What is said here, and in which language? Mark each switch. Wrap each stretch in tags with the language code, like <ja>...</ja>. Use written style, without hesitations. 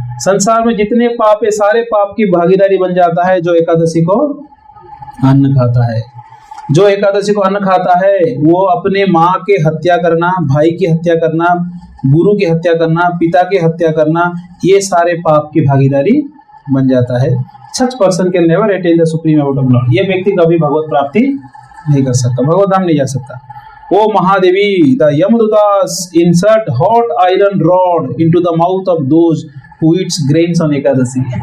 <hi>संसार में जितने पाप है सारे पाप की भागीदारी बन जाता है जो एकादशी को अन्न खाता है। जो एकादशी को अन्न खाता है वो अपने माँ के हत्या करना, भाई की हत्या करना, गुरु की हत्या करना, पिता की हत्या करना, ये सारे पाप की भागीदारी बन जाता है।</hi> <en>Such person can never attain the supreme abode of Lord।</en> <hi>ये व्यक्ति कभी भगवत प्राप्ति नहीं कर सकता, भगवत धाम नहीं जा सकता। ओ Mahadevi,</hi> <en>the Yamadutas insert hot iron rod into the mouth of those who eats grains on Ekadashi.</en>